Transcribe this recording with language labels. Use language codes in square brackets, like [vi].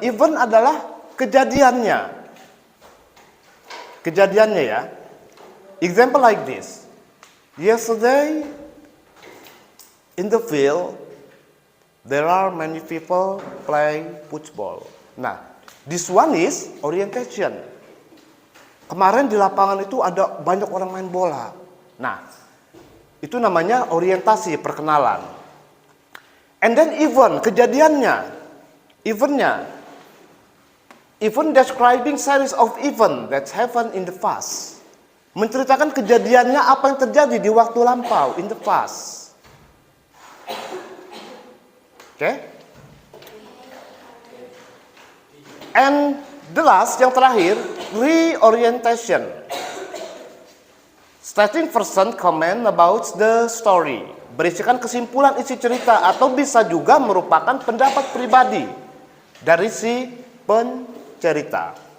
[id] Even adalah kejadiannya. Kejadiannya ya. [en] Example like this. Yesterday, in the field, there are many people playing football. Nah, this one is orientation. [id] Kemarin di lapangan itu ada banyak orang main bola. Nah, itu namanya orientasi, perkenalan. [en] And then even, [id] kejadiannya. Eventnya. [en] Even describing series of event that happened in the past. [id] Menceritakan kejadiannya apa yang terjadi di waktu lampau, [en] in the past. Okay? And the last, [id] yang terakhir, [en] reorientation. Stating person comment about the story. [id] Berisikan kesimpulan isi cerita atau bisa juga merupakan pendapat pribadi dari si pencerita.